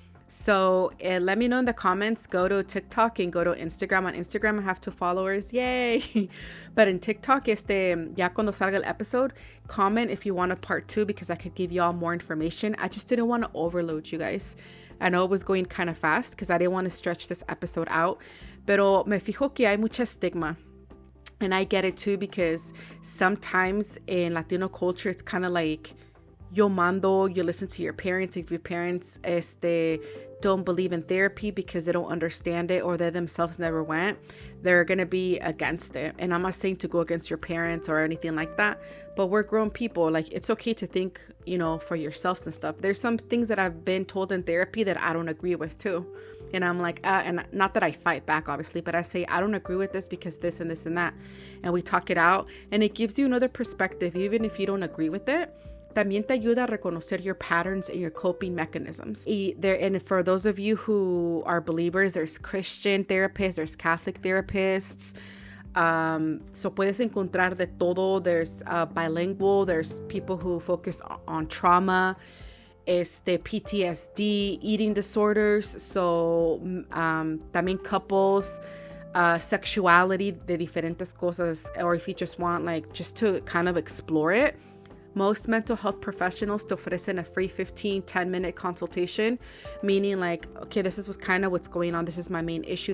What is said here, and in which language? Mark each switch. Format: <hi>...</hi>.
<en>So let me know in the comments. Go to TikTok and go to Instagram. On Instagram, I have 2 followers. Yay! But in TikTok,</en> <es>ya cuando salga el</es> <en>episode, comment if you want a part 2 because I could give y'all more information. I just didn't want to overload you guys. I know it was going kind of fast because I didn't want to stretch this episode out.</en> <es>Pero me fijo que hay mucha stigma.</es> <en>And I get it too because sometimes in Latino culture, it's kind of like,</en> <es>yo mando,</es> <en>you listen to your parents. If your parents don't believe in therapy because they don't understand it or they themselves never went, they're going to be against it. And I'm not saying to go against your parents or anything like that, but we're grown people. Like, it's okay to think, for yourselves and stuff. There's some things that I've been told in therapy that I don't agree with too. And I'm like, and not that I fight back, obviously, but I say, I don't agree with this because this and this and that. And we talk it out and it gives you another perspective, even if you don't agree with it.</en> <es>También te ayuda a reconocer</es> <en>your patterns and your coping mechanisms. And for those of you who are believers, there's Christian therapists, there's Catholic therapists.</en> <es>So puedes encontrar de todo.</es> <en>There's bilingual. There's people who focus on trauma, PTSD, eating disorders.</en> <es>So también couples, sexuality de diferentes cosas.</es> <en>Or if you just want just to kind of explore it. Most mental health professionals</en> <es>te ofrecen</es> <en>a free 10-minute consultation, meaning okay, this is what's going on. This is my main issue.</en>